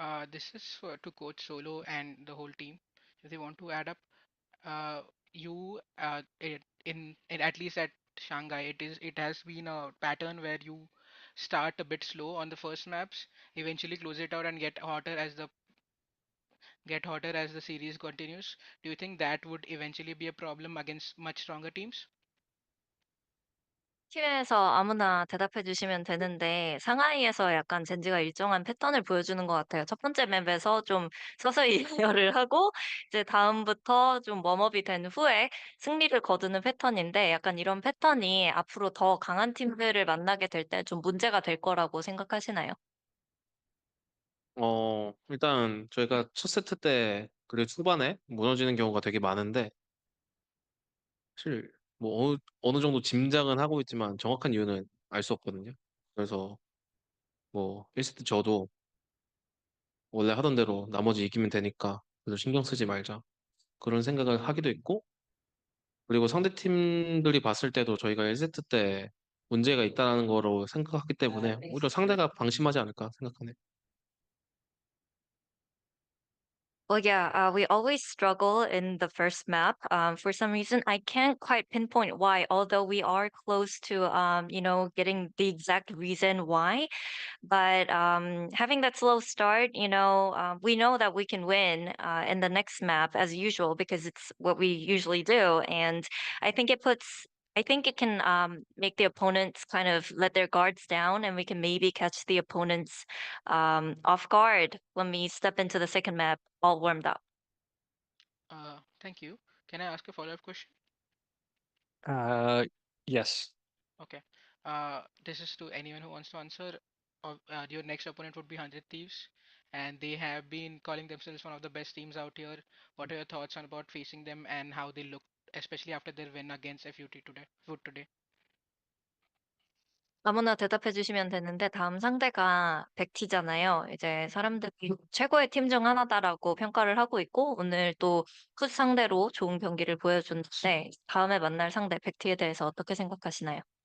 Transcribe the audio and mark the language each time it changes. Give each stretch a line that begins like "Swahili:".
English: This is to coach Solo and the whole team. If they want to add up, you in at least at Shanghai, it has been a pattern where you start a bit slow on the first maps, eventually close it out and get hotter as the series continues. Do you think that would eventually be a problem against much stronger teams?
Korean: 팀에서 아무나 대답해 주시면 되는데 상하이에서 약간 젠지가 일정한 패턴을 보여주는 것 같아요. 첫 번째 맵에서 좀 서서히 예열을 하고 이제 다음부터 좀 웜업이 된 후에 승리를 거두는 패턴인데 약간 이런 패턴이 앞으로 더 강한 팀들을 만나게 될 때 좀 문제가 될 거라고 생각하시나요? 일단 저희가 첫 세트 때 그리고 초반에 무너지는 경우가 되게 많은데 사실 뭐 어느 정도 짐작은 하고 있지만 정확한 이유는 알 수 없거든요. 그래서 뭐 1세트 저도 원래 하던 대로 나머지 이기면 되니까 그래서 신경 쓰지 말자 그런 생각을 하기도 했고 그리고 상대 팀들이 봤을 때도 저희가 1세트 때 문제가 있다는 거로 생각하기 때문에 오히려 상대가 방심하지 않을까 생각하네.
English: Well, yeah, we always struggle in the first map. For some reason, I can't quite pinpoint why, although we are close to, getting the exact reason why. But having that slow start, we know that we can win in the next map as usual because it's what we usually do. And I think it can make the opponents kind of let their guards down, and we can maybe catch the opponents off guard when we step into the second map all warmed up. Thank you. Can I ask a follow-up question? Yes. Okay. This is to anyone who wants to answer. Your next opponent would be 100 Thieves, and they have been calling themselves one of the best teams out here. What are your thoughts on about facing them and how they look, especially after their win against FUT today?
Korean: 아무나 대답해 주시면 되는데 다음 상대가 백티잖아요. 이제 사람들이 최고의 팀 중 하나다라고 평가를 하고 있고 오늘 또 풋 상대로 좋은 경기를 보여줬는데 다음에 만날 상대 백티에 대해서 어떻게 생각하시나요?